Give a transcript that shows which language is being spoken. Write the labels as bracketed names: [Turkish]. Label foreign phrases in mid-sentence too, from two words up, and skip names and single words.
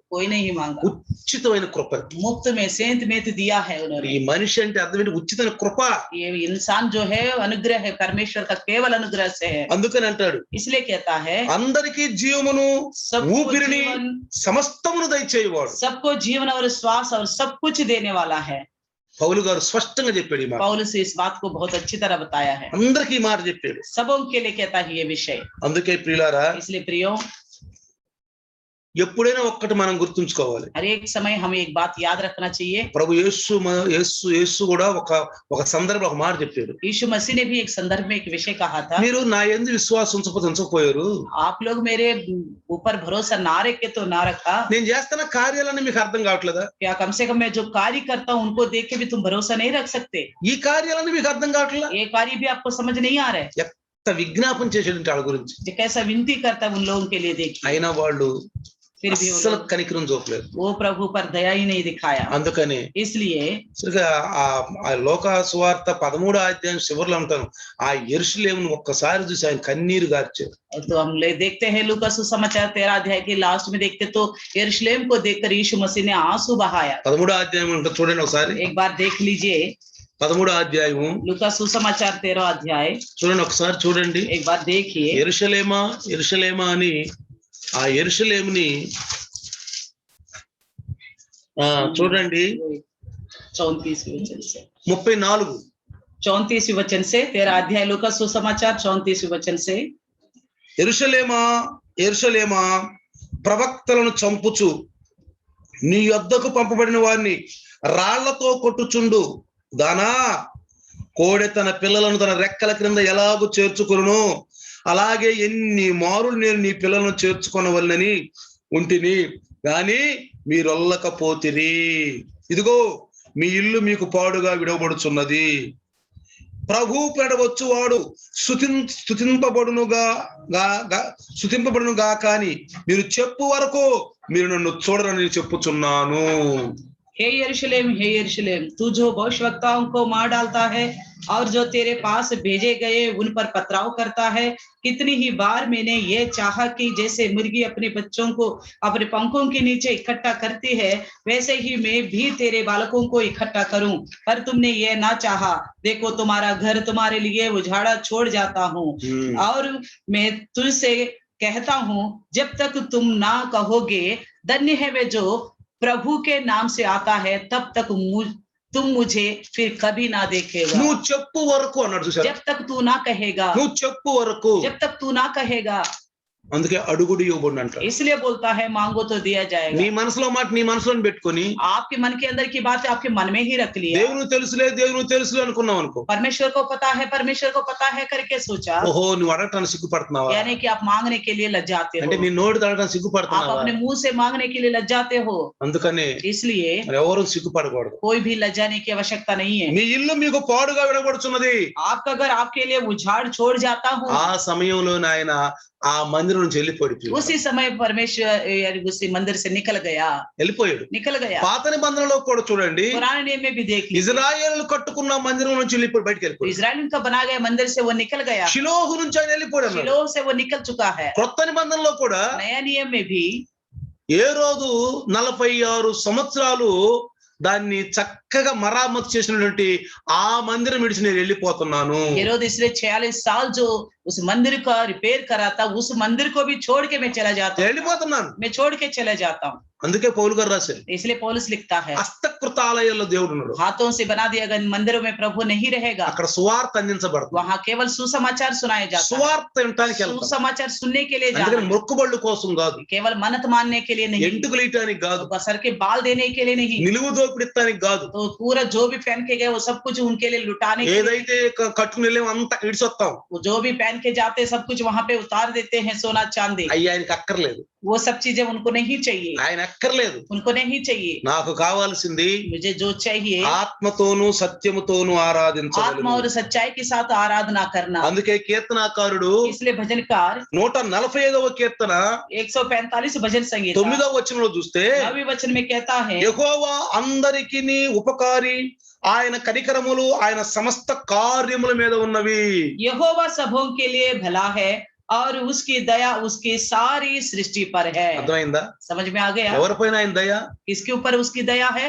[Hindi] कोई नहीं मांगा. [Telugu] ఉచితమైన కృప. [Hindi] मुफ्त में सेंत में तो दिया है उन्होंने. [Telugu] ఈ మనిషి అంటే అర్థం ఏంటి? ఉచితమైన కృప. [Hindi] ये इंसान जो है अनुग्रह है, परमेश्वर का केवल अनुग्रह से है. [Telugu] అందుకని అంటాడు, [Hindi] इसलिए कहता है [Telugu] అందరికీ జీవమును [Hindi] सबको [Telugu] ఊపిరిని [Hindi] जीवन, [Telugu] సమస్తమును దయచేయవాడు. [Hindi] सबको जीवन और श्वास और सब कुछ देने वाला है. [Telugu] పౌలు గారు స్పష్టంగా చెప్పాడు ఈ మాట. [Hindi] पौलुस इस बात को बहुत अच्छी तरह बताया है. [Telugu] అందరికీ ఈ మాట చెప్పాడు. [Hindi] सबों के लिए कहता है ये विषय. [Telugu] అందుకే ప్రియులారా, [Hindi] इसलिए प्रियो, [Telugu] ఎప్పుడైనా ఒక్కటి మనం గుర్తుంచుకోవాలి. [Hindi] हर एक समय हमें एक बात याद रखना चाहिए. [Telugu] ప్రభు యేసు కూడా ఒక సందర్భంలో ఒక మాట చెప్పాడు. [Hindi] यीशु मसीह ने भी एक संदर्भ में एक विषय कहा था, [Telugu] మీరు నా యందు విశ్వాసం ఉంచకపోయారు, [Hindi] आप लोग मेरे ऊपर भरोसा ना रखे तो ना रखा. [Telugu] నేను చేస్తున్న కార్యాలన్నీ మీకు అర్థం కావట్లేదా? [Hindi] क्या कम से कम मैं जो कार्य करता हूँ उनको देख के भी तुम भरोसा नहीं रख सकते? [Telugu] ఈ కార్యాలన్నీ మీకు అర్థం కావట్లేదా? [Hindi] ये कार्य भी आपको समझ नहीं आ रहा है. [Telugu] ఎంత విజ్ఞాపన చేసేటంటే వాళ్ళ గురించి. [Hindi] जो कैसा विनती करता है उन लोगों के लिए, देखिए [Telugu] అయినా వాళ్ళు [Hindi] फिर भी [Telugu] అస్సలు కనికరం చూపలేదు. [Hindi] वो प्रभु पर दया ही नहीं दिखाया. [Telugu] అందుకని [Hindi] इसलिए [Telugu] ఆ లోక సువార్త 13వ అధ్యాయం చివరిలో ఉంటాను, ఆ యెరూషలేమును ఒక్కసారి చూసి ఆయన కన్నీరు గార్చారు. [Hindi] तो हम देखते हैं लूका सुसमाचार 13 अध्याय के लास्ट में देखते तो यरूशलेम को देखकर यीशु मसीह ने आंसू बहाया. [Telugu] 13వ అధ్యాయం ఉంటుంది చూడండి ఒకసారి. [Hindi] एक बार देख लीजिए [Telugu] 13వ అధ్యాయం [Hindi] लूका सुसमाचार 13 अध्याय, [Telugu] చూడండి ఒకసారి చూడండి. [Hindi] एक बार देखिए. [Telugu] యెరూషలేమా అని ఆ యెరూషలేముని చూడండి [Hindi] 34 वचन से 34 वचन से 13 अध्याय लूका सुसमाचार 34 वचन से, [Telugu] యెరూషలేమా ప్రవక్తలను చంపుచు నీ యొద్దకు పంపబడిన వారిని రాళ్లతో కొట్టుచుండు దానా, కోడె తన పిల్లలను తన రెక్కల క్రింద ఎలాగూ చేర్చుకొనును, అలాగే ఎన్ని మారులు నేను నీ పిల్లలను చేర్చుకొనవలనని ఉంటిని, గాని మీరొల్లకపోతిరి. ఇదిగో మీ ఇల్లు మీకు పాడుగా విడవబడుచున్నది. ప్రభు పెడవచ్చు వాడు స్తుతింపబడునుగా కానీ మీరు చెప్పు వరకు మీరు నన్ను చూడరని చెప్పుచున్నాను. [Hindi] हे यरूशलेम, तू जो भविष्यवक्ताओं को मार डालता है और जो तेरे पास भेजे गए उन पर पथराव करता है, कितनी ही बार मैंने ये चाहा कि जैसे मुर्गी अपने बच्चों को अपने पंखों के नीचे इकट्ठा करती है, वैसे ही मैं भी तेरे बालकों को इकट्ठा करूं, पर तुमने ये ना चाहा। देखो तुम्हारा घर तुम्हारे लिए उजाड़ा छोड़ जाता हूं, और मैं तुझसे कहता हूं, जब तक तुम ना कहोगे धन्य है वे जो प्रभु के नाम से आता है, तब तक तुम मुझे फिर कभी ना देखेगा। [Telugu] నువ్వు చెప్పు వరకు అన్నాడు చూసారా, [Hindi] जब तक तू ना कहेगा, [Telugu] నువ్వు చెప్పు వరకు. [Hindi] जब तक तू ना कहेगा, [Telugu] అందుకే అడుగుడు ఇవ్వబడును అంటాడు. [Hindi] इसलिए बोलता है मांगो तो दिया [Telugu] నీ [Hindi] जाएगा। [Telugu] మనసులో మాట నీ మనసులోని పెట్టుకొని [Hindi] आपके मन के अंदर की बात आपके मन में ही रख लिया। [Telugu] దేవునికి తెలుసులే అనుకున్నావు అనుకో, [Hindi] परमेश्वर को पता है करके सोचा, [Telugu] ఓహో నువ్వు అడగటానికి సిగ్గుపడుతున్నావా, [Hindi] यानी कि आप मांगने के लिए लज्जाते [Telugu] అంటే [Hindi] हो, [Telugu] నీ నోటి అడగటానికి [Hindi] आप [Telugu] సిగ్గుపడుతున్నావా. [Hindi] अपने मुंह से मांगने के लिए लज्जाते हो, [Telugu] అందుకనే [Hindi] इसलिए [Telugu] మరి ఎవరు సిగ్గుపడకూడదు. [Hindi] कोई भी लज्जाने की आवश्यकता नहीं है। [Telugu] మీ ఇల్లు మీకు పాడుగా వినబడుచున్నది. [Hindi] आपका घर आपके लिए उजाड़ छोड़ जाता हूँ, [Telugu] ఆ సమయంలో ఆయన ఆ మందిరం నుంచి వెళ్ళిపోయాడు. [Hindi] उसी समय परमेश्वर यानी उसी मंदिर से निकल गया। [Telugu] పాత నిబంధనలో కూడా చూడండి, [Hindi] पुराने नियम में भी देख लीजिए, [Telugu] ఇజ్రాయేలు కట్టుకున్న మందిరం నుంచి బయటికి వెళ్ళిపోయాడు. [Hindi] इजराइल का बना गया मंदिर से वो निकल गया, [Telugu] షిలోహు నుంచి ఆయన వెళ్ళిపోయాడు. [Hindi] शिलो से वो निकल चुका है। [Telugu] కొత్త నిబంధనలో కూడా [Hindi] नया नियम में भी [Telugu] ఏ రోజు 46 సంవత్సరాలు దాన్ని చక్కగా మరామతు చేసినటువంటి ఆ మందిరం విడిచి నేను వెళ్ళిపోతున్నాను. [Hindi] हेरोद इसलिए 46 साल जो उस मंदिर का रिपेयर करा था, उस मंदिर को भी छोड़ के मैं चला जाता हूँ, [Telugu] వెళ్ళిపోతున్నాను. [Hindi] मैं छोड़ के चला जाता हूँ। [Telugu] అందుకే పౌలు గారు రాశారు, [Hindi] इसलिए पौलुस लिखता है, [Telugu] హస్తకృతాలయాల్లో దేవుడు ఉన్నాడు, [Hindi] हाथों से बना दिया गया मंदिरों में प्रभु नहीं रहेगा, [Telugu] అక్కడ సువార్త అందించబడుతుంది. [Hindi] वहाँ केवल सुसमाचार सुनाया जाता है, [Telugu] సువార్త వినటానికి వెళ్తాం. [Hindi] सुसमाचार सुनने के लिए जाना [Telugu] అందుకని [Hindi] है, [Telugu] మొక్కుబళ్ళు కోసం కాదు, [Hindi] केवल मन्नत मानने के लिए नहीं, [Telugu] ఎంటుకలు ఇయటానికి కాదు, [Hindi] सर के बाल देने के लिए नहीं, [Telugu] నిలువు దోపిడిస్తానికి కాదు, [Hindi] तो पूरा जो भी पहन के गए वो सब कुछ उनके लिए लुटाने के लिए, [Telugu] ఏదైతే కట్టుకుని వెళ్ళామో అంతా ఇడిసొస్తాం. [Hindi] जो भी पहन के जाते सब कुछ वहां पे उतार देते हैं, सोना चांदी, [Telugu] అయ్యి ఆయనకి అక్కర్లేదు, [Hindi] वो सब चीजें उनको नहीं चाहिए, [Telugu] ఆయన అక్కర్లేదు. [Hindi] उनको नहीं चाहिए। [Telugu] నాకు కావాల్సింది [Hindi] मुझे जो चाहिए [Telugu] ఆత్మతోను సత్యముతోను [Hindi] आत्मा [Telugu] ఆరాధించగలను. [Hindi] और सच्चाई के साथ आराधना करना। [Telugu] అందుకే కీర్తనాకారుడు [Hindi] इसलिए भजनकार [Telugu] 145వ కీర్తన [Hindi] 145 भजन संगीत [Telugu] 9వ వచనంలో చూస్తే, [Hindi] 9वें वचन में कहता है, [Telugu] యెహోవా అందరికీ ఉపకారి, ఆయన కనికరములు ఆయన సమస్త కార్యముల మీద ఉన్నవి. [Hindi] यहोवा सबों के लिए भला है और उसकी दया उसकी सारी सृष्टि पर है। [Telugu] అర్థమైందా? [Hindi] समझ में आ गया? [Telugu] ఎవరిపైన ఆయన దయ? [Hindi] किसके ऊपर उसकी दया है?